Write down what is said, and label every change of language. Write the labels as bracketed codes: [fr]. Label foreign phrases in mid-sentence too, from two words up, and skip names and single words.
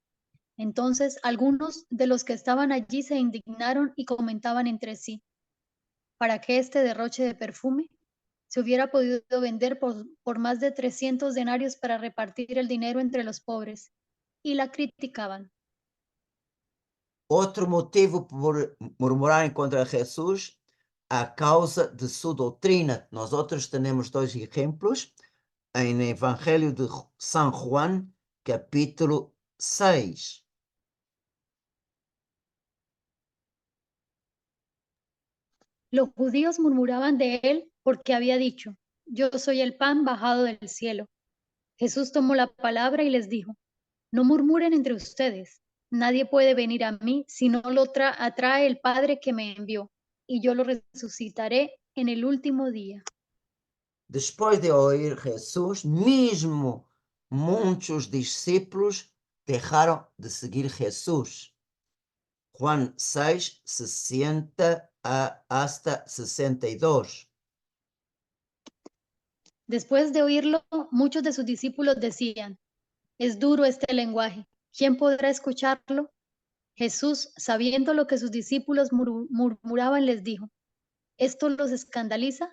[es] Entonces algunos de los que estaban allí se indignaron y comentaban entre sí: ¿para qué este derroche de perfume? Se hubiera podido vender por más de 300 denarios para repartir el dinero entre los pobres. Y la criticaban. [pt] Outro motivo por murmurarem contra Jesus, a causa de sua doutrina. Nós outros temos dois exemplos em Evangelho de São João, capítulo 6. [es] Los judíos murmuraban de él porque había dicho: yo soy el pan bajado del cielo. Jesús tomó la palabra y les dijo: no murmuren entre ustedes. Nadie puede venir a mí si no lo atrae el Padre que me envió, y yo lo resucitaré en el último día. [pt] Depois de ouvir Jesus, mesmo muitos discípulos deixaram de seguir Jesus. [es] Juan 6, 60 hasta 62. Después de oírlo, muchos de sus discípulos decían: es duro este lenguaje, ¿quién podrá escucharlo? Jesús, sabiendo lo que sus discípulos murmuraban, les dijo: ¿esto los escandaliza?